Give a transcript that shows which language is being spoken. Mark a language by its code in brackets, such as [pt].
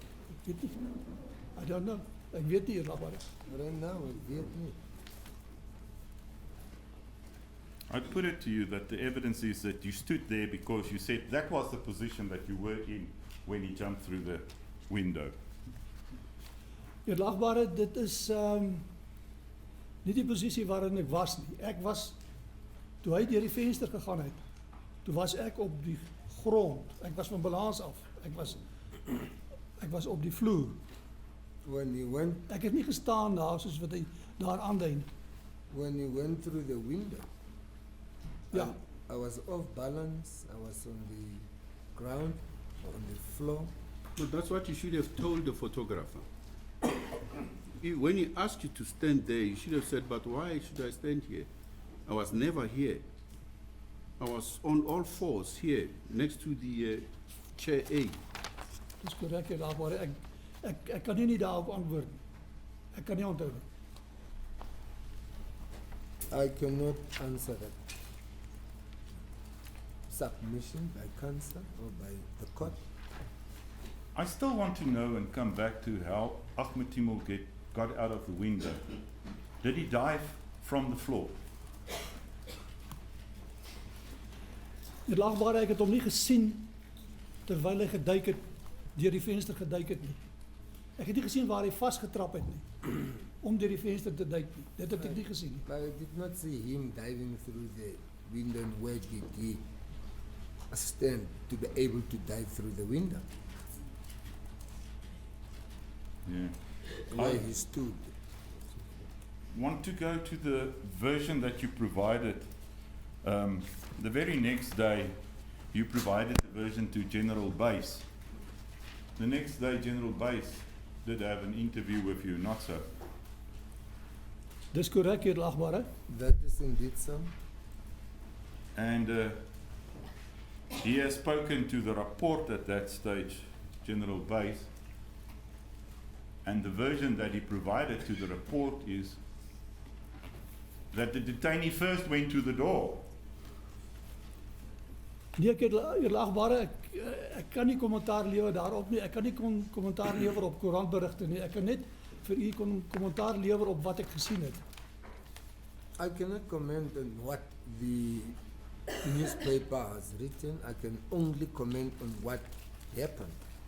[af] Ek weet nie. [en] I don't know. [af] Ek weet nie, Eerlagbare. [en] Right now, I [af] weet nie. [en] I put it to you that the evidence is that you stood there because you said that was the position that you were in when he jumped through the window. [af] Eerlagbare, dit is nie die posisie waarin ek was nie. Ek was, toe hy deur die venster gegaan het, toe was ek op die grond. Ek was van balans af. Ek was op die vloer. [en] When he went, [af] Ek het nie gestaan daar soos wat hy daar aandui nie. [en] when he went through the window, [af] Ja, [en] I was off balance. I was on the ground, on the floor. But that's what you should have told the photographer. When he asked you to stand there, you should have said, but why should I stand here? I was never here. I was on all fours here, next to the chair A. [af] dis korrek, Eerlagbare. Ek kan nie daarop antwoord nie. Ek kan nie onthou nie. [en] I cannot answer that. Submission by counsel or by the court. I still want to know and come back to how Ahmed Timol got out of the window. Did he dive from the floor? [af] Eerlagbare, ek het hom nie gesien terwyl hy geduik het, deur die venster geduik het nie. Ek het nie gesien waar hy vasgetrap het nie, om deur die venster te duik nie. Dit het ek nie gesien nie. [en] But I did not see him diving through the window and where did he stand to be able to dive through the window. Yeah. Where he stood. Want to go to the version that you provided The very next day, you provided the version to General Base. The next day, General Base did have an interview with you, not so? [af] Dis korrek, edelagbare. [en] That is indeed so. And he has spoken to the report at that stage, General Base, and the version that he provided to the report is that the detainee first went to the door. [af] Nee, edelagbare, ek kan nie kommentaar lewer daarop nie. Ek kan nie kommentaar lewer op koerantberigte nie. Ek kan net vir u kommentaar lewer op wat ek gesien het. [en] I cannot comment on what the newspaper has written. I can only comment on what happened.